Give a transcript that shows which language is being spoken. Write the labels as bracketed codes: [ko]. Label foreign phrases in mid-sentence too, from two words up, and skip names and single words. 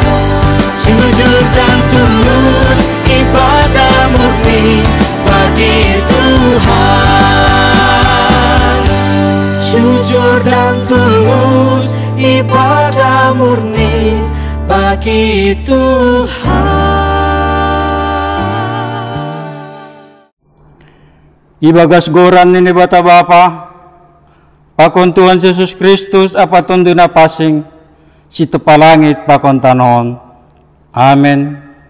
[id] Jujur dan tulus, ibadah murni bagi Tuhan. Jujur dan tulus, ibadah murni bagi Tuhan. [bts] Ibagas goran ini bata Bapa, pakon Tuhan Yesus Kristus apa tunduna pasing, si tepalangit pakon tanon. Amen.